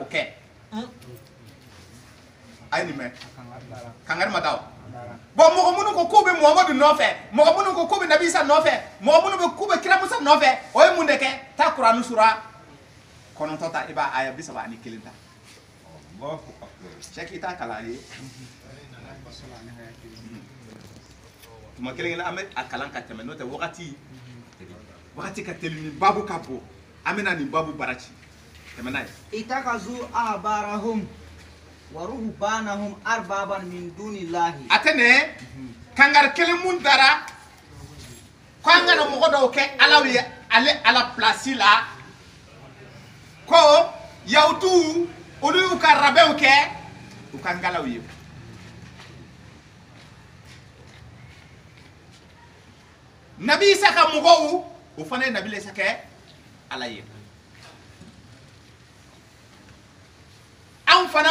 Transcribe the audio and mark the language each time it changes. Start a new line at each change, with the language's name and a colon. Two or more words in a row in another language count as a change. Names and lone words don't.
Bambara: kana o kɛ a ye nin mɛn kangari ma da o bon mɔgɔ minnu ko k'u bɛ Muhamadu nɔfɛ mɔgɔ minnu ko k'u bɛ Nabi Isa nɔfɛ mɔgɔ minnu ko k'u bɛ Kira Musa nɔfɛ o ye mun de kɛ taa Kurani sura 9 ta i b'a aya 31 ta Cheikh i t'a kalan ye tuma kelen an bɛ a kalan ka tɛmɛ n'o tɛ wagati ka teli ni babu ka bon an bɛna nin babu bara ci tɛmɛ n'a ye
Arabic: اتخذوا أحبارهم ورهبانهم أربابا من دون الله
Bambara: atene kangar kelen mun dara ko an kana mɔgɔ dɔw kɛ alaw ye ale ala place la ko yahudu olu y'u ka rabɛnw kɛ u ka ngalaw ye Nabi Isa ka mɔgɔw o fana ye Nabi Isa kɛ ala ye an fana